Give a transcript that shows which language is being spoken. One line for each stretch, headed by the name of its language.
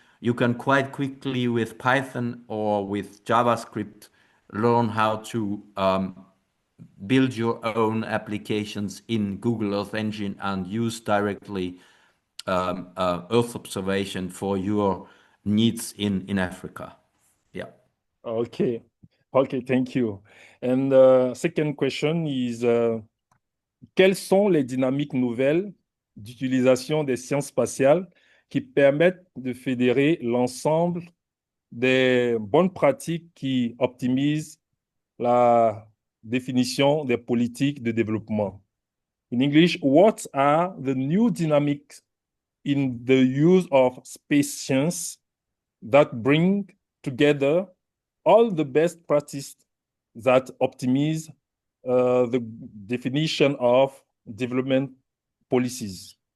English: You can quite quickly with Python or with JavaScript learn how to build your own applications in Google Earth Engine and use directly Earth observation for your needs in Africa. Yeah. Okay. Okay, thank you. And second question is,
French: quelles sont les dynamiques nouvelles d'utilisation des sciences spatiales qui permettent de fédérer l'ensemble des bonnes pratiques qui optimisent la définition des politiques de développement.
English: In English, what are the new dynamics in the use of space science that bring together all the best practices that optimize the definition of development policies?